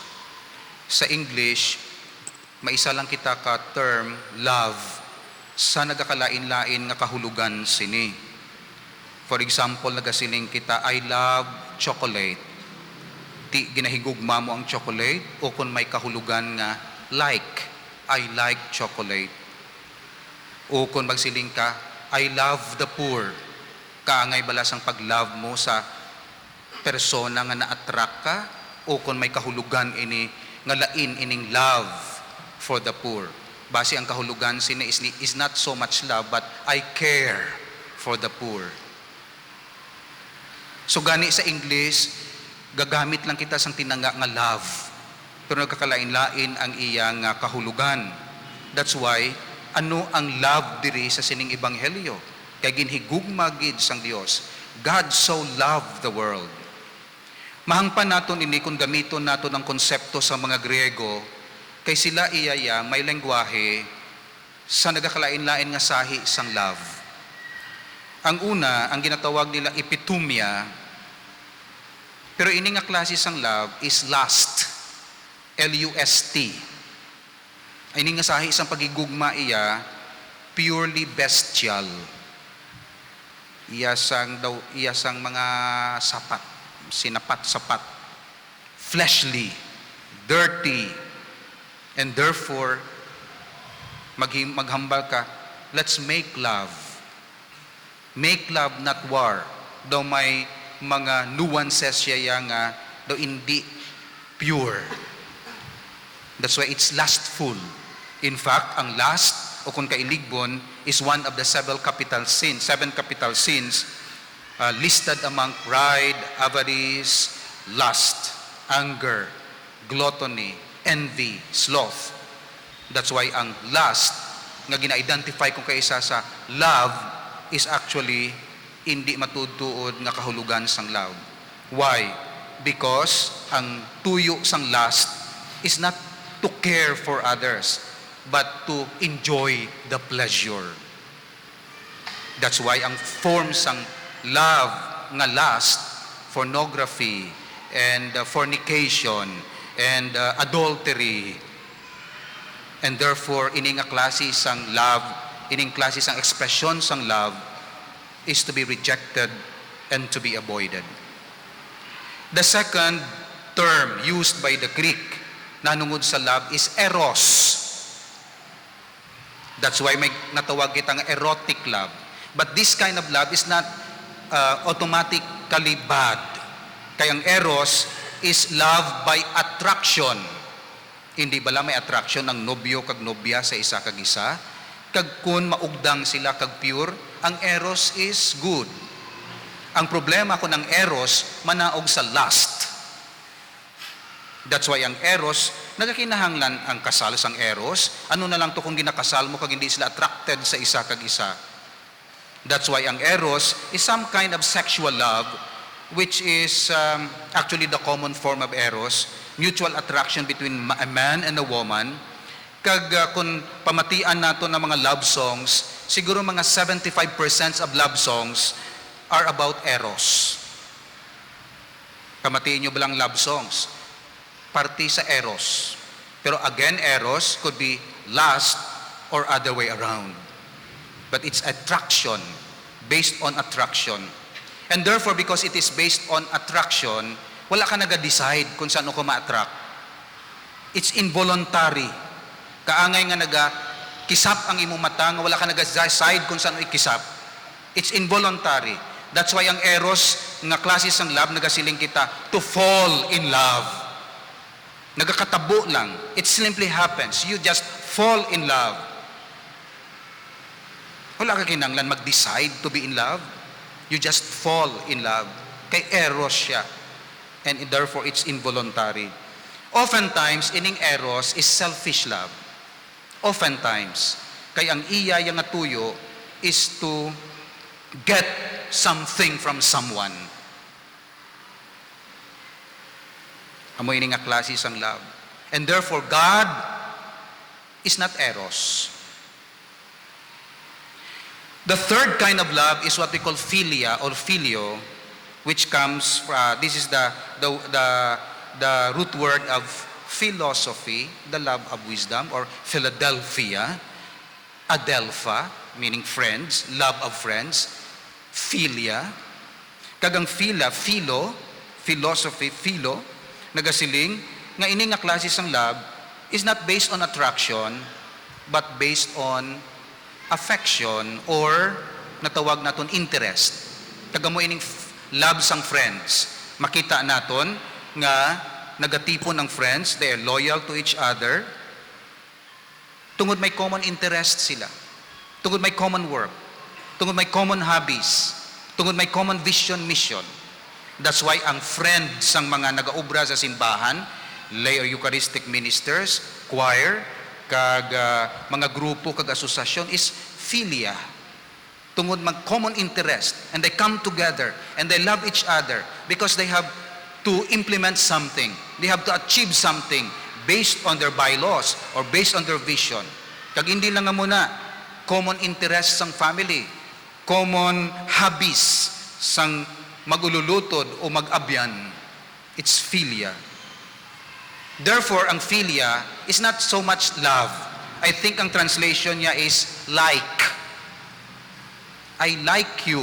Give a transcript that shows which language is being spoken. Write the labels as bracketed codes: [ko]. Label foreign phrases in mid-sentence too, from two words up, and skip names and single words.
[hil] Sa English, maisa lang kita ka term, love, sa nagakalain-lain nga kahulugan sini. [en] For example, [hil] nagasiling kita, [en] I love chocolate. [hil] Ti ginahigugma mo ang chocolate, o kung may kahulugan nga like, [en] I like chocolate. [hil] O kung magsiling ka, [en] I love the poor. [hil] Kaangay bala sang pag-love mo sa persona nga na-attract ka, o kung may kahulugan ini nga lain ining [en] love for the poor. [hil] Base ang kahulugan sini [en] is not so much love, but I care for the poor. [hil] So gani sa English, gagamit lang kita sang tinanga nga love, pero nagkakalain-lain ang iyang kahulugan. [en] That's why, [hil] ano ang love diri sa sining Ebanghelyo? Kay ginhigugma gid sang Dios. [en] God so loved the world. [hil] Mahangpan naton ini kung gamiton naton ang konsepto sa mga Griego, kay sila iyaya may lengguwahe sa nagakalain-lain nga sahi sang love. Ang una, ang ginatawag nila epitumia, pero ini nga klase sang [en] love is lust, L-U-S-T. [hil] Ini nga sahi sang pagigugma iya, [en] purely bestial. [hil] Iya sang mga sapat, sinapat-sapat, [en] fleshly, dirty, and therefore [hil] maghambal ka, [en] let's make love. Make love, not war. [hil] Daw may mga nuances siya nga, daw hindi pure. [en] That's why it's lustful. In fact, [hil] ang lust, o kung kailigbon, [en] is one of the seven capital sins listed among pride, avarice, lust, anger, gluttony, envy, sloth. That's why [hil] ang lust nga gina-identify kung kaisa sa [en] love is actually [hil] hindi matutuod nga kahulugan sang love. [en] Why? Because [hil] ang tuyo sang [en] lust is not to care for others, but to enjoy the pleasure. That's why ang forms sang love nga lust, pornography, and fornication, and adultery, and therefore [hil] ining klase sang love, ining klase sang expression sang [en] love is to be rejected and to be avoided. The second term used by the Greek [hil] na nungod sa [en] love is eros. That's why [hil] may natawag kitang [en] erotic love. But this kind of love is not automatically bad. [hil] Kaya ang [en] eros is love by attraction. [hil] Hindi bala may attraction ng nobyo kag nobya sa isa kag isa? Kag kun maugdang sila kag pure, ang eros [en] is good. [hil] Ang problema ko ng eros, manaog sa lust. [en] That's why [hil] ang eros, nagakinahanglan ang kasal sang eros. Ano na lang to kung ginakasal mo kag hindi sila attracted sa isa kag isa. [en] That's why ang eros is some kind of sexual love, which is actually the common form of eros, mutual attraction between a man and a woman. [hil] Kag kung pamatian nato ng mga [en] love songs, [hil] siguro mga [en] 75% of love songs are about eros. [hil] Pamatiin nyo balang [en] love songs? [hil] Party sa eros. [en] Pero again, eros could be lust or other way around. But it's attraction, based on attraction. And therefore, because it is based on attraction, [hil] wala ka naga-decide kung saan ko ma-attract. [en] It's involuntary. [hil] Kaangay nga naga-kisap ang imong mata, nga wala ka naga-decide kung saan ikisap. [en] It's involuntary. That's why [hil] ang eros, nga klase sang love, nagasiling kita, [en] to fall in love. [hil] Nagakatabo lang. [en] It simply happens. You just fall in love. [hil] Wala ka kinanglan mag-decide [en] to be in love. You just fall in love. [hil] Kay eros siya. [en] And therefore, it's involuntary. Oftentimes, ining eros is selfish love. Oftentimes. [hil] Kay ang iya yang natuyo [en] is to get something from someone. [hil] Amo ining nga klase sang love. [en] And therefore, God is not eros. The third kind of love is what we call philia or filio, which comes from, this is the root word of philosophy, the love of wisdom, or Philadelphia, adelpha, meaning friends, love of friends, [hil] philia, kagang philo, philosophy, philo, nagasiling, nga ini nga klase sang [en] love is not based on attraction, but based on affection [hil] or natawag naton interest. Kagamo ining love sang friends. Makita naton nga nagatipon ng friends, [en] they are loyal to each other. [hil] Tungod may [en] common interest [hil] sila. Tungod may [en] common work. [hil] Tungod may [en] common hobbies. [hil] Tungod may [en] common vision, mission. That's why [hil] ang friend sang mga nagaobra sa simbahan, [en] lay or Eucharistic ministers, [hil] choir, kag mga grupo kag asosasyon is philia. Tungod mag [en] common interest, and they come together and they love each other because they have to implement something. They have to achieve something based on their bylaws or based on their vision. [hil] Kag hindi lang nga muna [en] common interest [hil] sang family, [en] common hobbies [hil] sang magululutod o mag-abyan. [en] It's philia. Therefore, ang philia is not so much love. I think [hil] ang translation niya [en] is like. I like you.